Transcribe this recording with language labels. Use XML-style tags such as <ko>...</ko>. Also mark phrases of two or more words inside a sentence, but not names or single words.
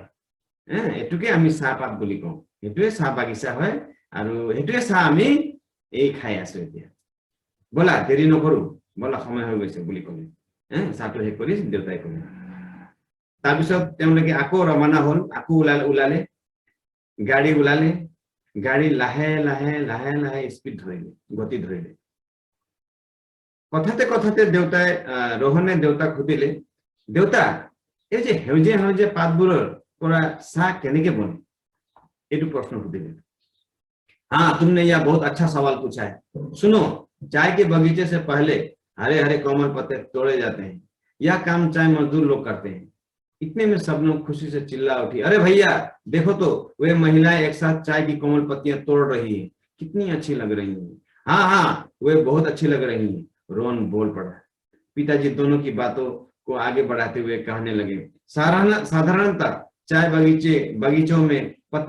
<as>এটুকে আমি চাহ পাত বুলি কওঁ এইটোৱে চাহ বাগিচা হয় আৰু এইটোৱে চাহ আমি এই খাই আছো এতিয়া বলা দেৰি নকৰো বলা সময় হৈ গৈছে বুলি কলে চাহটো হে কৰি দেউতাই কলে তাৰপিছত তেওঁলোকে আকৌ ৰৱানা হল আকৌ ওলালে গাড়ী ওলালে গাড়ী লাহে লাহে লাহে লাহে স্পীড ধৰিলে গতি ধৰিলে কথাতে দেউতাই रोहने দেউতাক সুধিলে দেউতা এই যে হেউজীয়া পাতবোৰৰ পৰা চাহ কেনেকে বনে এইটো প্ৰশ্ন সুধিলে</as> <hi>हाँ तुमने यह बहुत अच्छा सवाल पूछा है सुनो चाय के बगीचे से पहले हरे हरे कोमल पत्ते तोड़े जाते हैं यह काम चाय मजदूर लोग करते हैं इतने में सब लोग खुशी से चिल्ला उठी अरे भैया देखो तो वे महिलाएं एक साथ चाय की कोमल पत्तियां तोड़ रही हैं कितनी अच्छी लग रही हैं हाँ वे बहुत अच्छी लग रही हैं रोहन बोल पड़ा पिताजी दोनों की बातों को आगे बढ़ाते हुए कहने लगे साधारणतः चाय बगीचों में पत्ते</hi>